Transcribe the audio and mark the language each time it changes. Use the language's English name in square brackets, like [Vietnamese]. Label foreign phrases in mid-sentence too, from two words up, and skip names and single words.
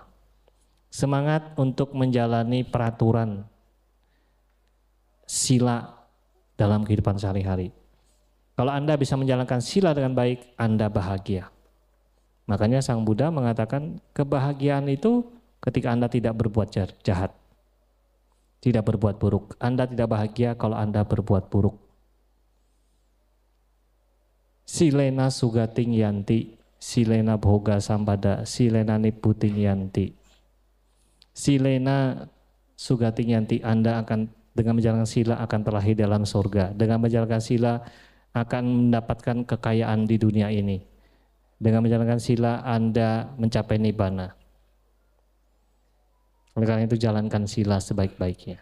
[Indonesian] Semangat untuk menjalani peraturan sila dalam kehidupan sehari-hari. Kalau Anda bisa menjalankan sila dengan baik, Anda bahagia. Makanya Sang Buddha mengatakan kebahagiaan itu ketika Anda tidak berbuat jahat. Tidak berbuat buruk. Anda tidak bahagia kalau Anda berbuat buruk. [Pali] Silena sugating yanti, silena bhoga sampada, silena nibbuting yanti. Silena sugating yanti, [Indonesian] Anda akan dengan menjalankan sila akan terlahir dalam surga. Dengan menjalankan sila akan mendapatkan kekayaan di dunia ini. Dengan menjalankan sila Anda mencapai nibbana. Oleh karena itu jalankan sila sebaik-baiknya.